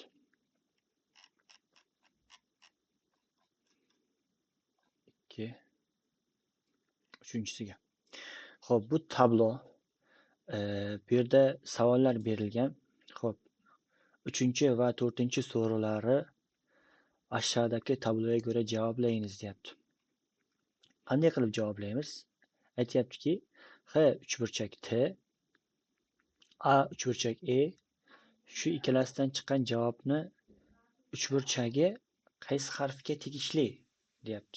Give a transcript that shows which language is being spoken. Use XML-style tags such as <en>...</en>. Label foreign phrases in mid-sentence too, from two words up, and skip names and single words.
<uz>Uchinchisiga. Xo'p, bu tablo. Bu yerda savollar berilgan. Xo'p, 3 va 4 so'rovlari</uz> <tr>aşağıdaki tabloya göre cevaplayınız</tr> <uz>deyapti. Qanday qilib javoblaymiz? Aytyaptiki, H uchburchak T, A uchburchak E, shu ikkalasidan chiqqan javobni uchburchagi qaysi harfga tegishli deyapti.</uz>